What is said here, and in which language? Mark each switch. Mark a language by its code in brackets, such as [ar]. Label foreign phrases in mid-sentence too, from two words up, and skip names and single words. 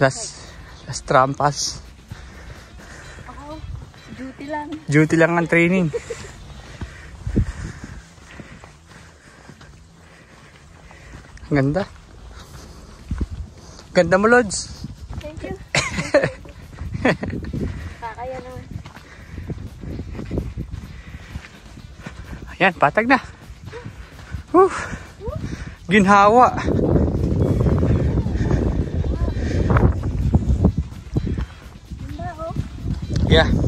[es] Las trampas. [tl] Ako, duty lang. Duty lang ang training. Ang ganda. Ganda mo, Lods. [en] Thank you. [tl] Kakaya naman. Ayan, patag na. Whew. Ginhawa. [en] Yeah.